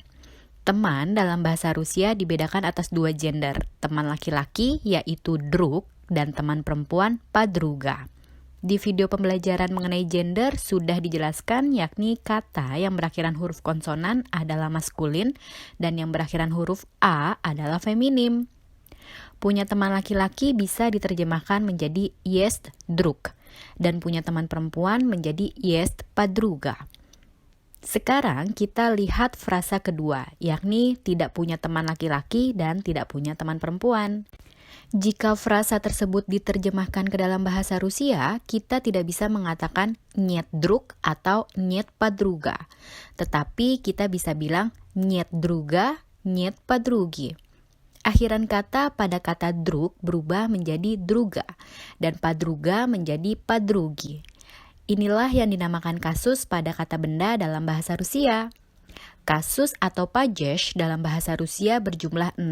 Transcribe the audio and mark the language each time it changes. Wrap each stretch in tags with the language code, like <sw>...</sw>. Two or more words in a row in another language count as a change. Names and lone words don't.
<id>Teman dalam bahasa Rusia dibedakan atas dua gender, teman laki-laki yaitu друг dan teman perempuan подруга. Di video pembelajaran mengenai gender sudah dijelaskan yakni kata yang berakhiran huruf konsonan adalah maskulin dan yang berakhiran huruf A adalah feminim. Punya teman laki-laki bisa diterjemahkan menjadi</id> <ru>есть друг</ru> <id>dan punya teman perempuan menjadi</id> <ru>есть подруга.</ru> <id>Sekarang kita lihat frasa kedua, yakni tidak punya teman laki-laki dan tidak punya teman perempuan. Jika frasa tersebut diterjemahkan ke dalam bahasa Rusia, kita tidak bisa mengatakan</id> <ru>нет друг</ru> <id>atau</id> <ru>нет подруга.</ru> <id>Tetapi kita bisa bilang</id> <ru>нет друга, нет подруги.</ru> <id>Akhiran kata pada kata друг berubah menjadi друга dan подруга menjadi подруги. Inilah yang dinamakan kasus pada kata benda dalam bahasa Rusia. Kasus atau падеж dalam bahasa Rusia berjumlah 6.</id>